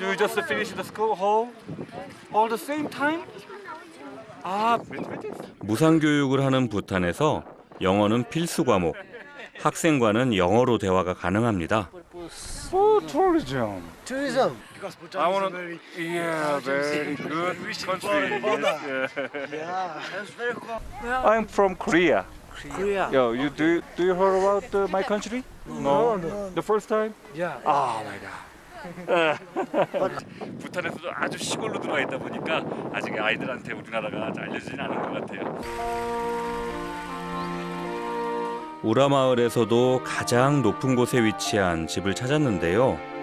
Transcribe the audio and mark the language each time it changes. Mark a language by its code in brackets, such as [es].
[en] You just finished the school all the same time? 아, [ko] 무상교육을 하는 부탄에서 영어는 필수 과목. 학생과는 영어로 대화가 가능합니다. [en] tourism. Tourism. Because Bhutan I is a wanna, very very good country. Yeah, that's very cool. I'm from Korea. Korea. Yo, do you heard about my country? No. The first time? Yeah. Oh my god. [ko] 부탄에서도 아주 시골로 들어와 있다 보니까 아직 아이들한테 우리나라가 알려지진 않은 것 같아요. 우라 마을에서도 가장 높은 곳에 위치한 집을 찾았는데요.